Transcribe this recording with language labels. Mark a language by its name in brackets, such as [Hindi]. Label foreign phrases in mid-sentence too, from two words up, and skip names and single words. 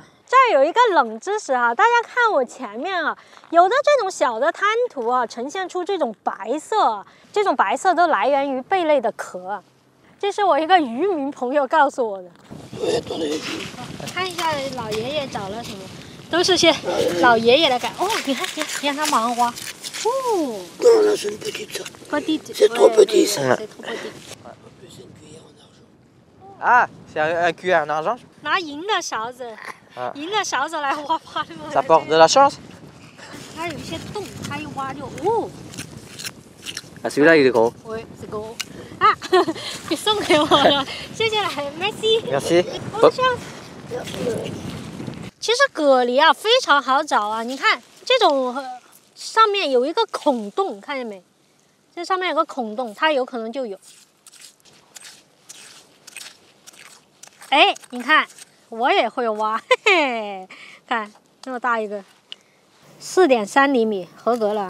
[Chinese] 这儿有一个冷知识哈，大家看我前面啊，有的这种小的滩涂啊，呈现出这种白色，这种白色都来源于贝类的壳。这是我一个渔民朋友告诉我的。看一下老爷爷找了什么，都是些老爷爷的感。哦，你看他马上挖。 [French] 哦。petite。 C'est trop petit ça. Ah, c'est un cuillère en argent. [Chinese] 拿银的勺子，银的勺子来挖趴鹿。 [French] Ça porte de la chance. [Chinese] 它有一些洞，它一挖就哦。 [French] Ah, celui-là il est gros. Oui, c'est gros. [Chinese] 啊，你送给我了，谢谢了 ，Merci。 [French] Merci。 [Chinese] 其实蛤蜊啊非常好找啊，你看这种上面有一个孔洞，看见没？这上面有个孔洞，它有可能就有。哎，你看我也会挖，嘿嘿，看这么大一个，4.3厘米，合格了。